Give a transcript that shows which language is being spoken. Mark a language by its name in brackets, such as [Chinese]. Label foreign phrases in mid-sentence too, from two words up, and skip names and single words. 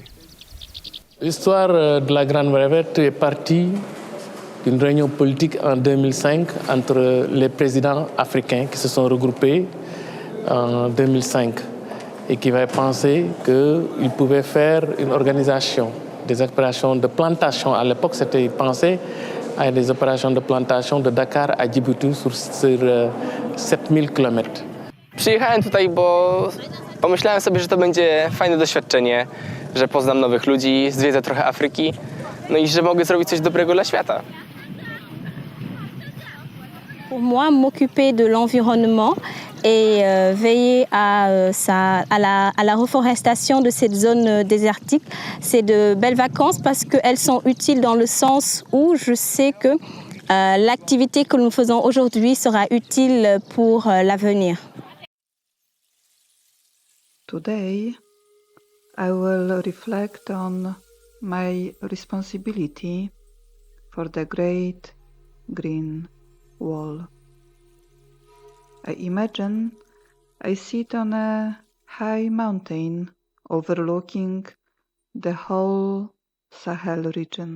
[French] L'histoire de la Grande Resepct est partie d'une réunion politique en 2005 entre les présidents africains qui se sont regroupés en 2005 et qui avaient pensé qu'ils pouvaient faire une organisation des opérations de plantation. À l'époque, c'était pensé à des opérations de plantation de Dakar à Djibouti sur 7000 km. [Polish] Przyjechałem tutaj, bo pomyślałem sobie, że to będzie fajne doświadczenie, że poznam nowych ludzi, zwiedzę trochę Afryki, no i że mogę zrobić coś dobrego dla świata. [French] Pour moi, m'occuper de l'environnement et veiller à la reforestation de cette zone désertique, c'est de belles vacances parce qu'elles sont utiles dans le sens où je sais que l'activité que nous faisons aujourd'hui sera utile pour l'avenir. [English] Today, I will reflect on my responsibility for the Great Green Wall. I imagine I sit on a high mountain overlooking the whole Sahel region.